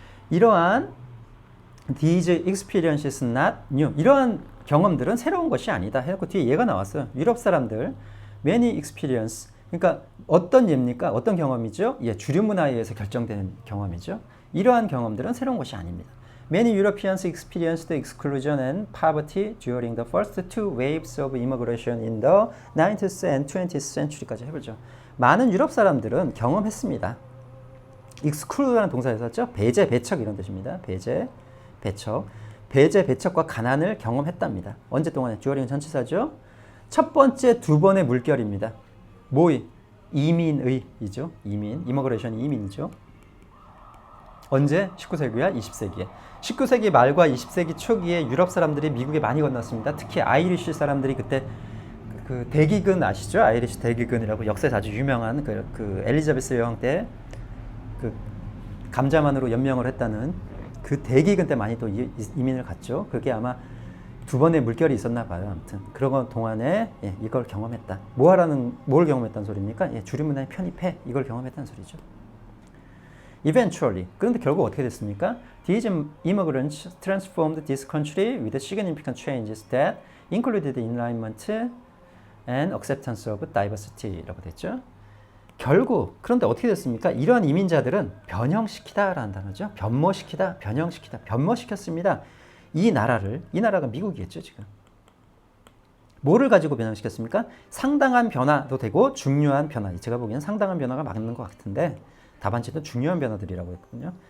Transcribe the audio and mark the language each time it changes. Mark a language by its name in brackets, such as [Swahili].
[Korean] 이러한 [English] these experiences not new, [Korean] 이러한 경험들은 새로운 것이 아니다 해놓고 뒤에 얘가 나왔어요. 유럽 사람들 many experience, 그러니까 어떤 예입니까? 어떤 경험이죠? 예, 주류 문화에 의해서 결정되는 경험이죠. 이러한 경험들은 새로운 것이 아닙니다. [English] Many Europeans experienced exclusion and poverty during the first two waves of immigration in the 19th and 20th century [Korean] 까지 해보죠. 많은 유럽 사람들은 경험했습니다. exclude라는 동사에서 썼죠? 배제, 배척 이런 뜻입니다. 배제, 배척. 배제, 배척과 가난을 경험했답니다. 언제 동안에? during 전치사죠. 첫 번째, 두 번의 물결입니다. 뭐의? 이민의이죠. 이민. 이머그레이션이 이민이죠. 언제? 19세기와 20세기에. 19세기 말과 20세기 초기에 유럽 사람들이 미국에 많이 건넜습니다. 특히 아이리쉬 사람들이 그때 그 대기근 아시죠? 아이리쉬 대기근이라고 역사에서 아주 유명한 그 엘리자베스 여왕 때 그 감자만으로 연명을 했다는 그 대기근 때 많이 또 이민을 갔죠. 그게 아마 두 번의 물결이 있었나 봐요. 아무튼 그런 동안에 예, 이걸 경험했다. 뭘 경험했다는 소리입니까? 예, 주류 문화에 편입해. 이걸 경험했다는 소리죠. Eventually, 그런데 결국 어떻게 됐습니까? [English] These immigrants transformed this country with significant changes that included enlightenment and acceptance of diversity라고 [Korean] 됐죠. 결국 그런데 어떻게 됐습니까? 이러한 이민자들은 변형시키다라는 단어죠. 변모시키다, 변형시키다, 변모시켰습니다. 이 나라가 미국이겠죠, 지금. 뭐를 가지고 변형시켰습니까? 상당한 변화도 되고 중요한 변화. 제가 보기에는 상당한 변화가 맞는 것 같은데 답안지도 중요한 변화들이라고 했거든요.